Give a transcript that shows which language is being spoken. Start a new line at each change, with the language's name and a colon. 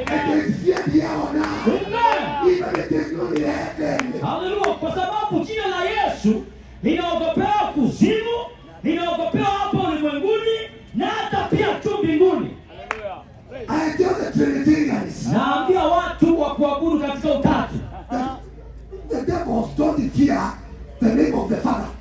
English: it is feared here on earth, Amen. even it is not in heaven.
Swahili: Haleluya. Kwa sababu jina la Yesu linaogopewa kuzimu, linaogopewa hapa ulimwenguni na hata pia tu mbinguni.
English: Hallelujah. Praise. I tell the Trinitarians,
Swahili: Naambia watu wa kuabudu katika utatu,
English: the devils don't fear the name of the Father.